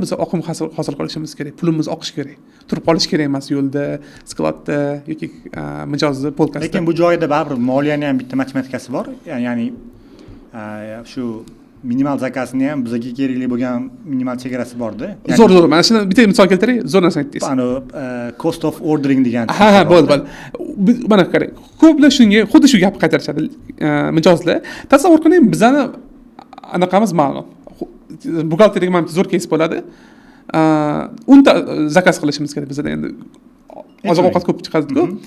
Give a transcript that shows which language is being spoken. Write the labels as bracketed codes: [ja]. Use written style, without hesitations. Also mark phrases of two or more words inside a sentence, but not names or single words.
[uz] Biz oqim hosil qilishimiz kerak, pulimiz oqish kerak. Turib qolish kerak emas yo'lda, skladda yoki mijozda, polkasda. Lekin bu joyda baribir moliyani ham bitta matematikasi bor. Ya'ni shu minimal zakasini ham bizga kerakli bo'lgan minimal chegarasi bor-da. Zo'r. Mana shuni bitta misol keltiray, zo'r narsa aytdingiz. Ana [en] cost of ordering [uz] degan. Ha, bo'ldi. Mana qarang. Ko'plar shunga xuddi shu gapni qaytarishadi mijozlar. Tasavvur qiling, bizani anaqamiz ma'lum. Buxgalteriyaga ham zo'r keys bo'ladi. 10 ta zakaz qilishimiz kerak bizda endi. Oziq-ovqat ko'p chiqadi-ku.